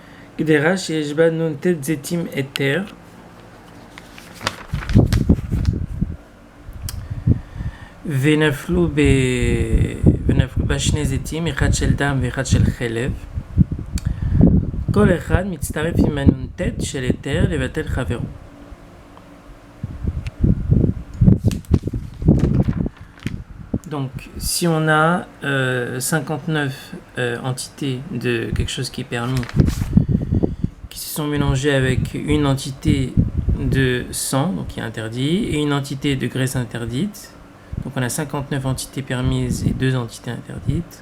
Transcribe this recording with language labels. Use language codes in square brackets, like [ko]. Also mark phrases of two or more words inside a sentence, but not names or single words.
[he] גדרה שיש בה נ"ט זיתים היתר. ונפלו בה שני זיתים, אחד של דם ואחד של חלב. כל אחד מצטרף עם הנ"ט של היתר לבטל חברו. [fr] Donc, si on a 59 entités de quelque chose qui est permis, qui se sont mélangées avec une entité de sang, donc qui est interdit, et une entité de graisse interdite, donc on a 59 entités permises et 2 entités interdites.